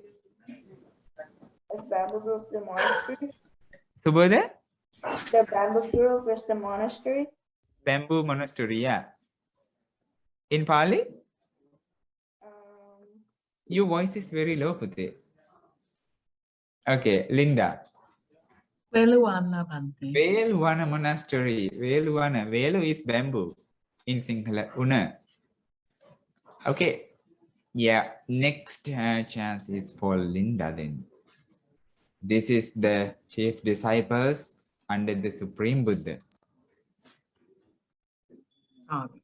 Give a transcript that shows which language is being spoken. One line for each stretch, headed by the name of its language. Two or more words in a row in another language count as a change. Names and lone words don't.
English: Is Bamboo Grove the monastery? Subodha? The Bamboo Grove is the monastery? Bamboo monastery, yeah. In Pali? Your voice is very low, Puti. Okay, Linda. Veluwana Bhante. Veluwana monastery. Veluwana. Velu is bamboo in Sinhala. Una. Okay. Yeah, next chance is for Linda then. This is the chief disciples under the Supreme Buddha. Okay.